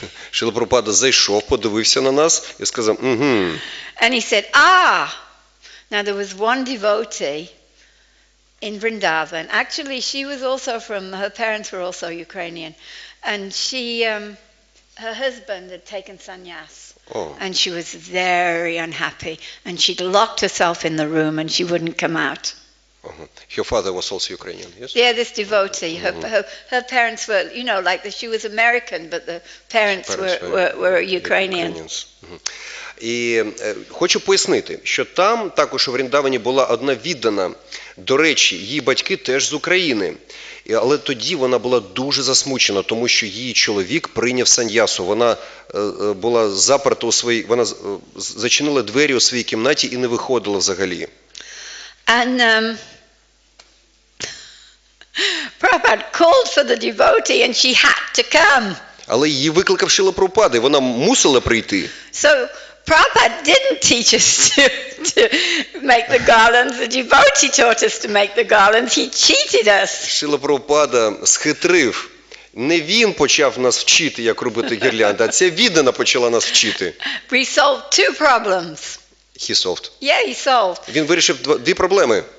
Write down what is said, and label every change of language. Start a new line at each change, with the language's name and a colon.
Ukrainian: Шрила Прабхупада зайшов, подивився на нас і сказав,
English: And he said, now there was one devotee in Vrindavan. Actually, she was also her parents were also Ukrainian. And her husband had taken sannyas. And she was very unhappy. And she'd locked herself in the room and she wouldn't come out. Her father was also Ukrainian, yes? Yeah, this devotee. Her parents were, she was American, but the parents were Ukrainian.
Ukrainian: І хочу пояснити, що там також у Вріндавані була одна віддана. До речі, її батьки теж з України. Але тоді вона була дуже засмучена, тому що її чоловік прийняв саньясу. Вона була заперта вона зачинила двері у своїй кімнаті і не виходила взагалі.
English: And Prabhupada called for the devotee and she had to come.
Ukrainian: Але її викликав Шрила Прабхупада, і вона мусила прийти.
English: So Prabhupada didn't teach us to make the garlands. The devotee taught us to make the garlands. He cheated us.
Ukrainian: Шрила Прабхупада схитрив. Не він почав нас вчити, як робити гірлянди, а ця віддана почала нас вчити.
English: We solved two problems. He solved. Yeah, he solved.
Ukrainian: Він вирішив дві проблеми.